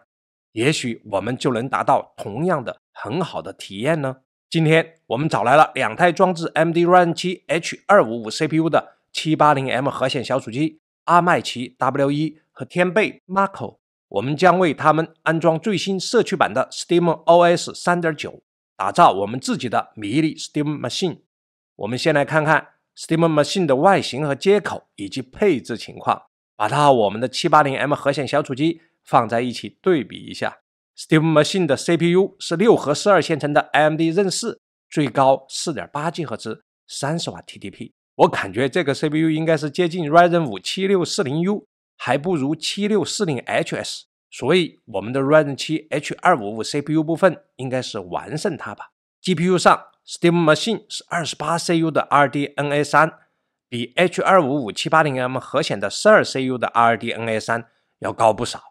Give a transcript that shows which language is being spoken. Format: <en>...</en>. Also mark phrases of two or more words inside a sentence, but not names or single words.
<zh>也許我們就能達到同樣的很好的體驗呢。今天我們找來了2台裝置 AMD Ryzen 7 H255 CPU 的 780M 核顯小主機，阿麥奇 W1 和天貝 Mako。我們將為他們安裝最新社區版的 SteamOS 3.9，打造我們自己的迷你 Steam Machine。我們先來看看 Steam Machine 的外形和接口以及配置情況，把它和我們的 780M 核顯小主機放在一起對比一下。Steam Machine 的 CPU 是6核12線程的 AMD Zen 4，最高 4.8GHz 30W TDP。我感覺這個 CPU 應該是接近 Ryzen 5 7640U，還不如 7640HS， 所以我們的 Ryzen 7 H255 CPU 部分應該是完勝它吧。GPU 上 Steam Machine 是 28CU 的 RDNA 3，比 H255 780M 核顯的 12CU 的 RDNA 3要高不少。</zh>